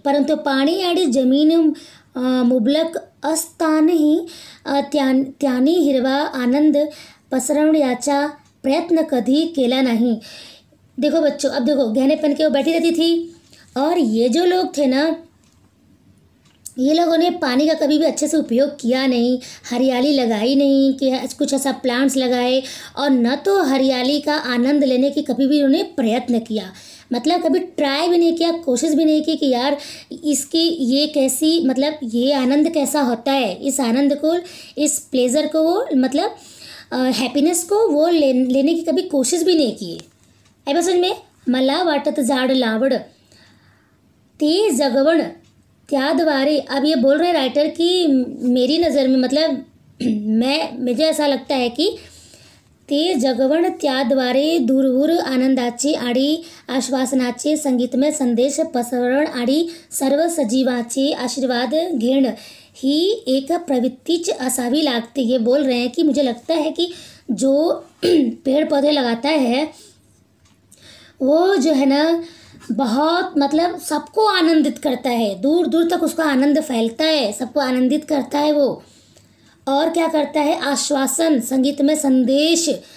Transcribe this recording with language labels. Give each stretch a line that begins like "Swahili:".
Marathi: परंतु पाणी आणि जमीन मुबलक असतानाही त्याने हिरवा आनंद पसरवण्याचा प्रयत्न कधी केला नहीं।
Hindi: देखो बच्चों, अब देखो गहने पहन के वो बैठी रहती थी, और ये जो लोग थे ना, ये लोगों ने पानी का कभी भी अच्छे से उपयोग किया नहीं, हरियाली लगाई नहीं कि कुछ ऐसा प्लांट्स लगाए, और न तो हरियाली का आनंद लेने की कभी भी उन्होंने प्रयत्न किया, मतलब कभी ट्राई भी नहीं किया, कोशिश भी नहीं की कि यार इसकी ये कैसी, मतलब ये आनंद कैसा होता है, इस आनंद को, इस प्लेजर को वो मतलब हैप्पीनेस को वो लेने की कभी कोशिश भी नहीं की है।
Marathi: बस में मला वाटत झाड लावड ते जगवण त्याद्वारे,
Hindi: अब ये बोल रहे राइटर कि मेरी नज़र में मतलब मुझे ऐसा लगता है कि
Marathi: ते जगवण त्याद्वारे दूरवूर आनंदाचे आणि आश्वासनाचे संगीतमय संदेश पसरवण आणि सर्व सजीवाचे आशीर्वाद घेण ही एक प्रवृत्तिच असावी लागते।
Hindi: ये बोल रहे हैं कि मुझे लगता है कि जो पेड़ पौधे लगाता है वो जो है ना बहुत मतलब सबको आनंदित करता है, दूर दूर तक उसका आनंद फैलता है, सबको आनंदित करता है वो। और क्या करता है, आश्वासन, संगीत में संदेश।